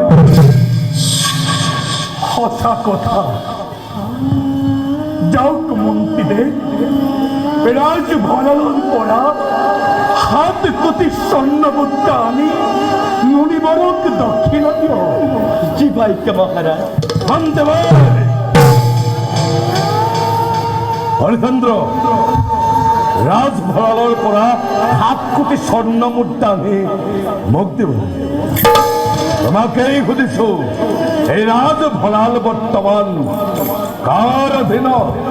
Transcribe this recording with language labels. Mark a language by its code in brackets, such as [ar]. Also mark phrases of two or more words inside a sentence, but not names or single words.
[as] সঁচা কথা যাওক মন্ত্ৰীদেৱ, ৰাজ ভঁৰালৰ পৰা 7 কোটি স্বৰ্ণ মুদ্ৰা আনি মুনিবৰক দক্ষিণা দিয়ক। জি ভাইকে মহারাজ। হৰিচন্দ্ৰ ৰাজভঁৰালৰ পৰা 7 কোটি স্বৰ্ণ মুদ্ৰা আনি মোক দিব। তোমাকেই সুধিছো, এই ৰাজভঁৰাল বৰ্তমান কাৰ অধীনত?